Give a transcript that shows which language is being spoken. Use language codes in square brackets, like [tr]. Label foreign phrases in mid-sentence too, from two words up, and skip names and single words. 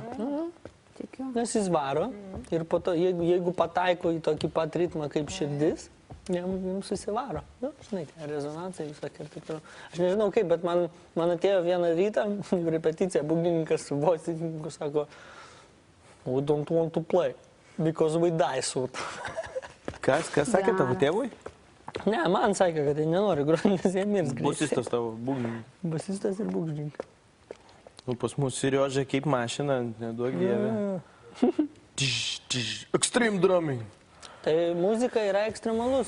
[lt] Tikiu. Nes jis varo ir po to, jeigu pataiko į tokį pat ritmą kaip širdis, jums susivaro. Nu, žinai, rezonansai visokie ir taip toliau. Aš nežinau kaip, bet man atėjo vieną rytą repeticija, būgnininkas su bosininku sako, [en] we don't want to play, because we die soon. [lt] Kas sakė tavo tėvui? Ne, man sakė, kad jie nenori groti, nes jie mirs greitai. Bosistas tavo, būgnininkas. Bosistas ir būgnininkas. Nu, pas mus Seriožė kaip mašina, neduok dievė. [en] Extreme drumming. [lt] Tai muzika yra ekstremalus.